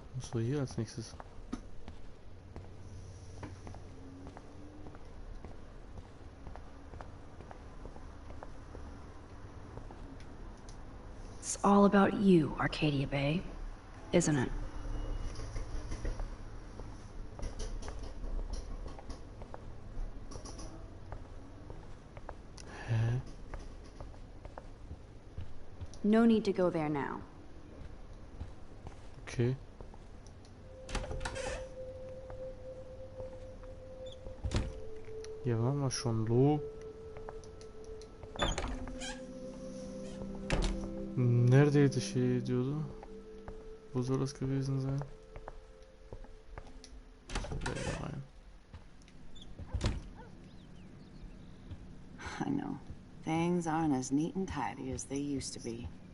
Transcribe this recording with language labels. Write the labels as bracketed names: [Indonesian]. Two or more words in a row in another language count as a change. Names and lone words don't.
[German] Was war hier als nächstes? [English] It's all about you, Arcadia Bay, isn't it? No need to go there now. [German] Okay. Hier waren wir schon, Lo. [Turkish] Neredeydi şey diyordu? [German] Bu soll das gewesen sein? [English] I know. Things aren't as neat and tidy as they used to be.